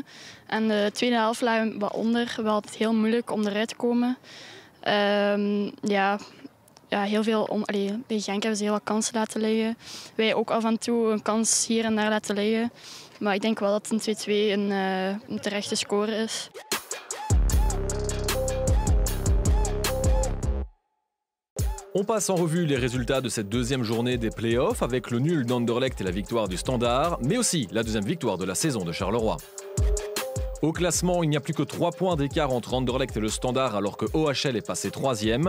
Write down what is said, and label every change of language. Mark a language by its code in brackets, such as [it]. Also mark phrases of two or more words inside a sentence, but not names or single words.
[nl] En de tweede helft lagen we wat onder. We hadden het heel moeilijk om eruit te komen. Heel veel bij Genk hebben ze heel wat kansen laten liggen. Wij ook af en toe een kans hier en daar laten liggen. Maar ik denk wel dat een 2-2 een terechte score is. [fr] On passe en revue les résultats de cette deuxième journée des playoffs avec le nul d'Anderlecht et la victoire du Standard, mais aussi la deuxième victoire de la saison de Charleroi. Au classement, il n'y a plus que 3 points d'écart entre Anderlecht et le Standard alors que OHL est passé 3e.